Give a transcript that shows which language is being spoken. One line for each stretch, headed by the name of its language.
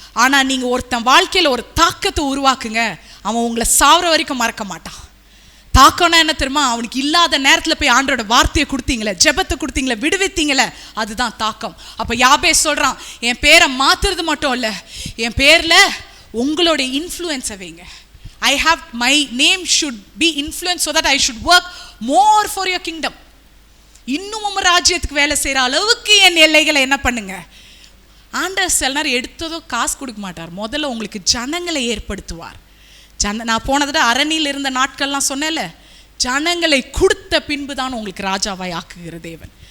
Tamil: ஆனால் நீங்கள் ஒருத்தன் வாழ்க்கையில் ஒரு தாக்கத்தை உருவாக்குங்க, அவன் உங்களை சாவர வரைக்கும் மறக்க மாட்டான். தாக்கம்னா என்ன தெரியுமா? அவனுக்கு இல்லாத நேரத்தில் போய் ஆண்டோட வார்த்தையை கொடுத்தீங்களே, ஜெபத்தை கொடுத்தீங்களே, விடுவித்தீங்களே, அதுதான் தாக்கம். அப்போ யாபேஸ் சொல்கிறான், என் பேரை மாற்றுறது மட்டும் இல்லை, என் பேரில் உங்களுடைய இன்ஃப்ளூயன்ஸை வைங்க.
English: I have my name should be influenced so that I should work more for your kingdom.
Tamil: இன்னும் உங்க ராஜ்யத்துக்கு வேலை செய்கிற அளவுக்கு என் எல்லைகளை என்ன பண்ணுங்க. ஆண்டவர் சில நேரம் எடுத்ததோ காசு கொடுக்க மாட்டார், முதல்ல உங்களுக்கு ஜனங்களை ஏற்படுத்துவார். நான் போனதை அரணியில் இருந்த நாட்கள்லாம் சொன்னேன்ல, ஜனங்களை கொடுத்த பின்பு தான் உங்களுக்கு ராஜாவாய் ஆக்குகிற தேவன்.